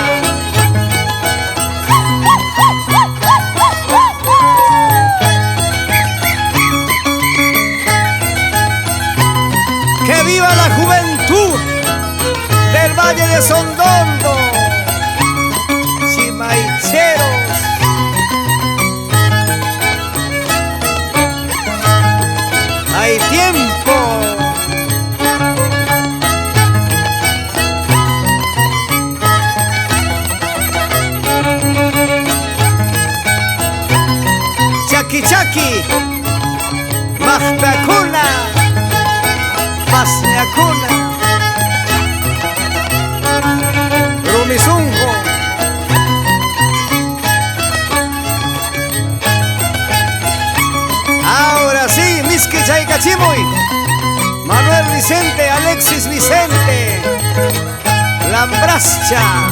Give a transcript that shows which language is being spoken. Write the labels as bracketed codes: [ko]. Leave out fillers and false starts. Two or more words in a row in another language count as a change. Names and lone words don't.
[es] Que viva la juventud del Valle de Sondondo. Chimaicheros, hay tiempo. [qu] Chaki chaki, Mahtacuna, Pasneacuna, Rumizungo. [es] Ahora sí, [qu] Miski Chaycachimuy, Manuel Vicente, Alexis Vicente, Lambrascha.